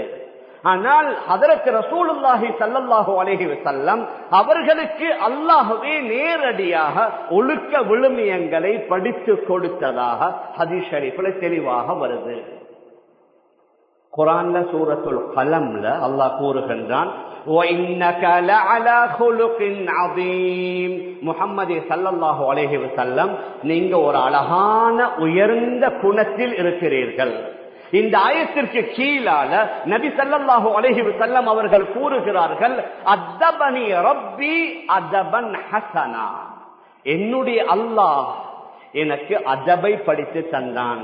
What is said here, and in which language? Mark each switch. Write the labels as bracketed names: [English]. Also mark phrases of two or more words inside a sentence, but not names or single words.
[Tamil] ஆனால் ஹதரத் [Arabic] رسول الله صلى الله عليه وسلم [Tamil] அவர்களுக்கு அல்லாஹ்வே நேரடியாக ஒழுக்க விழுமியங்களை படித்து கொடுத்ததாக ஹதீஸ் ஷரீஃப்ல தெளிவாக வருது. குர்ஆன்ல சூரத்துல் கலம்ல அல்லாஹ் கூறுகின்றான், [Arabic] وَإِنَّكَ لَعَلَى خُلُقٍ عَظِيمٍ. [Tamil] முஹம்மது [Arabic] صلى الله عليه وسلم [Tamil] நீங்க ஒரு அழகான உயர்ந்த குணத்தில் இருக்கிறீர்கள். இந்த ஆயத்திற்கு கீழால நபி [Arabic] صلى الله عليه وسلم [Tamil] அவர்கள் கூறுகிறார்கள், [Arabic] أدبني ربي أدبا حسنا, [Tamil] என்னுடைய அல்லாஹ் எனக்கு அதபை படித்து தந்தான்.